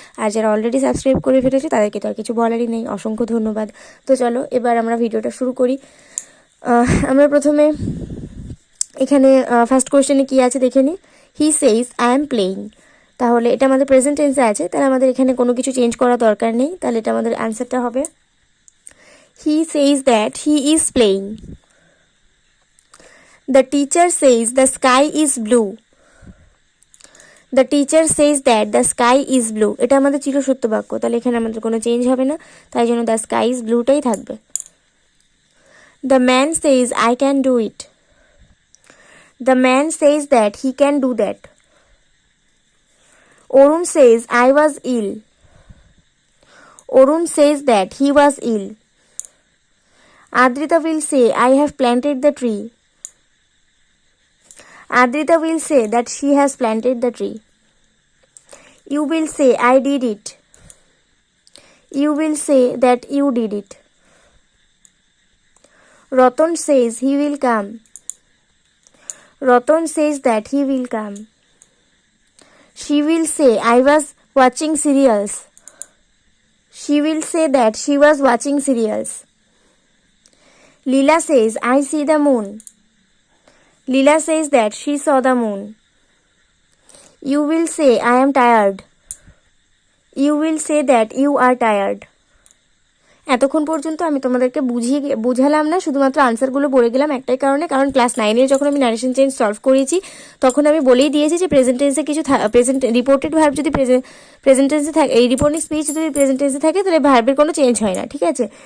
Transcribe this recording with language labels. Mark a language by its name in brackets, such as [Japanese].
[Bangla] আর যারা already subscribe করে ফেলেছে তাদেরকে তো আর কিছু বলারই নেই, অসংখ্য ধন্যবাদ। তো চলো এবার আমরা ভিডিওটা শুরু করি। আমরা প্রথমে এখানে ফার্স্ট কোয়েশ্চেনে কী আছে দেখে নিই। [English] he says I am playing, [Bangla] তাহলে এটা আমাদের প্রেজেন্ট টেন্সে আছে, তাহলে আমাদের এখানে কোনো কিছু চেঞ্জ করা দরকার নেই। তাহলে এটা আমাদের অ্যান্সারটা হবে [English] he says that he is playing. The teacher says the sky is blue. The teacher says that the sky is blue. [Bangla] এটা আমাদের চিরসত্য বাক্য, তাহলে এখানে আমাদের কোনো চেঞ্জ হবে না, তাই জন্য [English] the sky is blue- [Bangla] টাই থাকবে। [English] The man says I can do it. The man says that he can do that. Orun says I was ill. Orun says that he was ill. Adrita will say, I have planted the tree. Adrita will say that she has planted the tree. You will say, I did it. You will say that you did it. Ratan says he will come. Ratan says that he will come. She will say, I was watching serials. She will say that she was watching serials. Leela says, I see the moon. Leela says that she saw the moon. You will say, I am tired. You will say that you are tired. [Bangla] এতক্ষণ পর্যন্ত আমি তোমাদেরকে বুঝালাম না, শুধুমাত্র আনসারগুলো বলে গেলাম একটাই কারণে, কারণ ক্লাস 9-এর যখন আমি ন্যারেশন চেঞ্জ সলভ করেছি তখন আমি বলেই দিয়েছি যে প্রেজেন্ট টেন্সে কিছু রিপোর্টেড ভার্ব যদি প্রেজেন্ট টেন্সে থাকে, এই রিপোর্টিং স্পিচ যদি প্রেজেন্ট টেন্সে থাকে তাহলে ভার্বের কোনো চেঞ্জ হয় না, ঠিক আছে?